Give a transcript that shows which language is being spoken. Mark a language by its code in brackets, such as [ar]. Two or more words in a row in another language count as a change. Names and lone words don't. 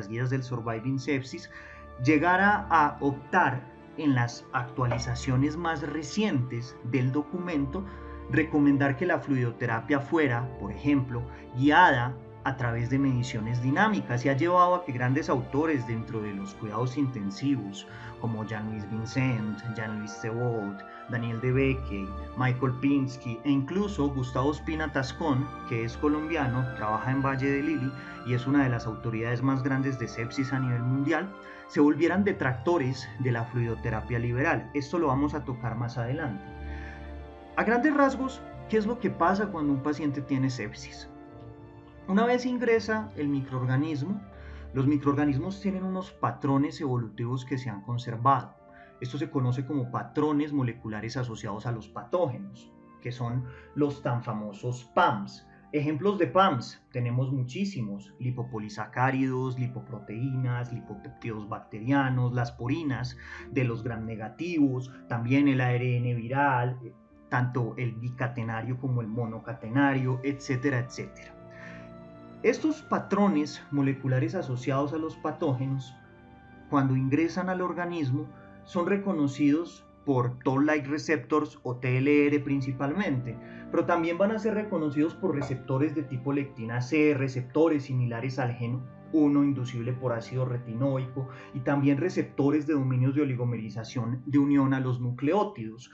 [es] las guías del Surviving Sepsis, llegara a optar en las actualizaciones más recientes del documento, recomendar que la fluidoterapia fuera, por ejemplo, guiada a través de mediciones dinámicas, y ha llevado a que grandes autores dentro de los cuidados intensivos como Jean-Louis Vincent, Jean-Louis Thebault, Daniel Debeke, Michael Pinsky e incluso Gustavo Espina Tascón, que es colombiano, trabaja en Valle de Lili y es una de las autoridades más grandes de sepsis a nivel mundial, se volvieran detractores de la fluidoterapia liberal. Esto lo vamos a tocar más adelante. A grandes rasgos, ¿qué es lo que pasa cuando un paciente tiene sepsis? Una vez ingresa el microorganismo, los microorganismos tienen unos patrones evolutivos que se han conservado. Esto se conoce como patrones moleculares asociados a los patógenos, que son los tan famosos PAMs. Ejemplos de PAMs tenemos muchísimos: lipopolisacáridos, lipoproteínas, lipopéptidos bacterianos, las porinas de los gram negativos, también el ARN viral, tanto el bicatenario como el monocatenario, etcétera, etcétera. Estos patrones moleculares asociados a los patógenos, cuando ingresan al organismo, son reconocidos por [en] Toll-like receptors [es] o TLR principalmente, pero también van a ser reconocidos por receptores de tipo lectina C, receptores similares al gen 1 inducible por ácido retinoico y también receptores de dominios de oligomerización de unión a los nucleótidos.